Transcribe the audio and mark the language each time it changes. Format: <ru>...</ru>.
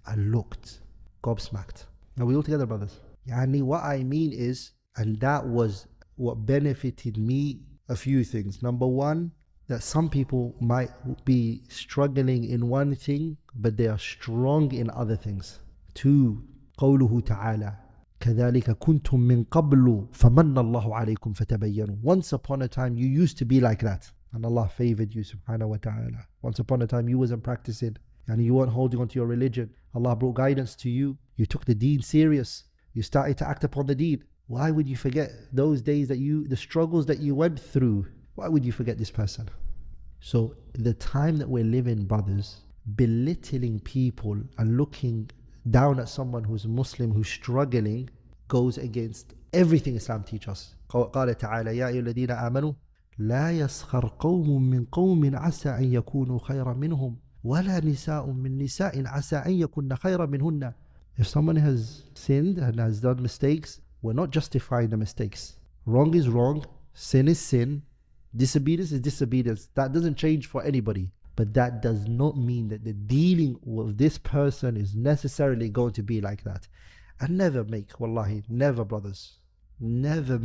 <en>I looked gobsmacked. Are we all together, brothers? Yani, what I mean is, and that was what benefited me, a few things. Number one, that some people might be struggling in one thing, but they are strong in other things.</en> <ar>2, قوله تعالى كذلك كنتم من قبل فمن الله عليكم فتبينوا.</ar> <en>Once upon a time you used to be like that and Allah favored you subhanahu wa ta'ala. Once upon a time you wasn't practicing and you weren't holding on to your religion. Allah brought guidance to you. You took the deen serious. You started to act upon the deen. Why would you forget those days that the struggles that you went through? Why would you forget this person? So the time that we're living, brothers, belittling people and looking down at someone who's Muslim, who's struggling, goes against everything Islam teaches us.</en> <ar>قال تعالى يا أيها الذين آمنوا لا يسخر قوم من قوم عسى أن يكونوا خيرا منهم ولا نساء من نساء عسى أن يكون خيرا منهن.</ar> <en>If someone has sinned and has done mistakes, we're not justifying the mistakes. Wrong is wrong, sin is sin, disobedience is disobedience. That doesn't change for anybody. But that does not mean that the dealing with this person is necessarily going to be like that. And never make, wallahi, never, brothers, never make</en>